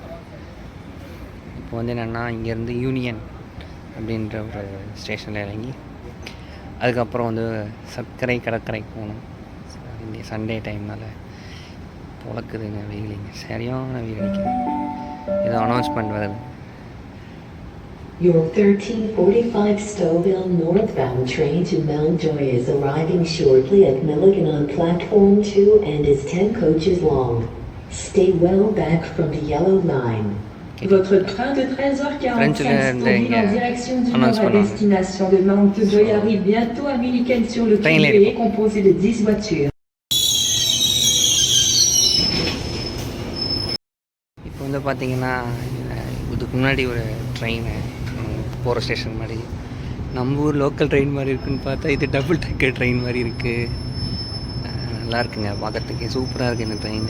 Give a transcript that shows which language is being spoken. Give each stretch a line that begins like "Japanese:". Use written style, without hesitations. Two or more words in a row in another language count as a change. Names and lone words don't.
Tamil: இப்போ வந்து என்னென்னா இங்கேருந்து யூனியன் அப்படின்ற ஒரு ஸ்டேஷனில் இறங்கி அதுக்கப்புறம் வந்து சர்க்கரை கடற்கரைக்கு போகணும். இங்கே சண்டே டைம்னால் பொழக்குதுங்க வெயில். இங்கே சரியான வெயில் அடிக்குது. ஏதோ அனௌன்ஸ்மெண்ட் வருது.
English: Your 1345 Stouffville northbound train to Mountjoy is arriving shortly at Milligan on platform 2 and is 10 coaches long. Stay well back from the yellow line.
French: Votre train de 13h45 Stouffville en direction du nord à destination de Mountjoy arrive bientôt à Milligan sur le quai composé de 10 voitures.
Tamil: இப்போ வந்து பார்த்தீங்கன்னா இதுக்கு முன்னாடி ஒரு ட்ரெயின் போகிற ஸ்டேஷன் மாதிரி நம்ம ஊர்
English: local train
Tamil: மாதிரி இருக்குதுன்னு பார்த்தா இது
English: double decker train
Tamil: மாதிரி இருக்குது. நல்லா இருக்குங்க பார்க்குறதுக்கு. சூப்பராக இருக்குது இந்த ட்ரெயின்.